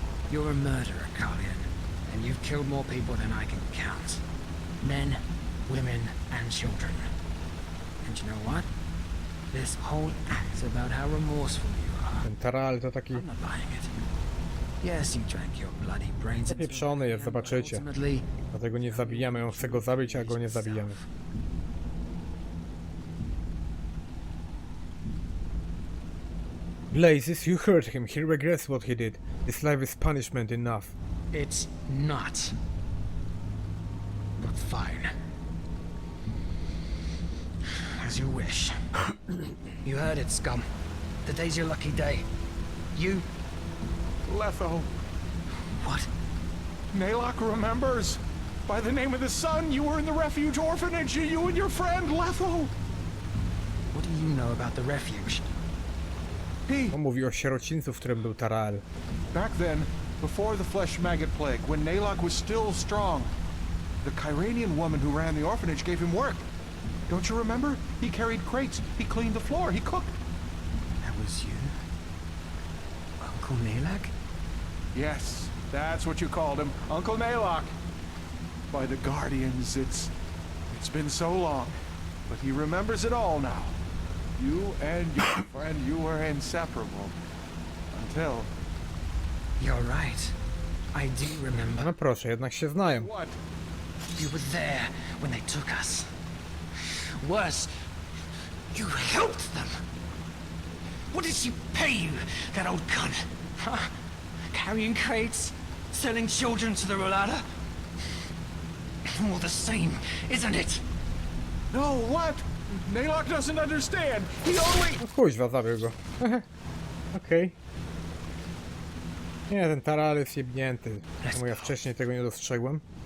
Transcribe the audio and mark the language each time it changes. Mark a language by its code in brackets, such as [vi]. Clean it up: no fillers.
[en] You're a murderer, Carlian, and you've killed more people than I can count. Men, women, and children. And you know what? This whole act about how remorseful you are, [pl] Ten Tharael to taki [en] I'm not buying it. Yes, you drank your bloody brains into [pl] pieprzony jest, [en] oblivion, but [pl] zobaczycie. [en] ultimately, [pl] Dlatego nie zabijamy, on chce go zabić, a go nie zabijamy. [en] Blazes, you hurt him. He regrets what he did. His life is punishment enough. it's not. But fine. As you wish. You heard it, scum. Today's your lucky day. You... Letho, What? Nalok remembers. By the name of the sun, you were in the refuge orphanage, you and your friend, Letho. What do you know about the refuge? He, [pl] On mówi o sierocińcu, w którym był Tharael. [en] back then, before the flesh maggot plague, when Nalok was still strong, the Kyranian woman who ran the orphanage gave him work. Don't you remember? He carried crates, he cleaned the floor, he cooked. That was you? Uncle Nalak? Yes, that's what you called him, Uncle Nalok. By the Guardians, it's been so long, but he remembers it all now. You and your friend, you were inseparable. Until... You're right. I do remember. [pl] No proszę, jednak się znają. [en] What? You were there when they took us. Worse, you helped them. What did she pay you, that old cunt? Huh? Carrying crates? Selling children to the Rhalatą? All the same, isn't it? No, what? Nalok doesn't understand. He only... [pl] No kuźwa, zabił go. Okej. Nie, ten Tharael jest jebnięty. Czemu ja wcześniej tego nie dostrzegłem?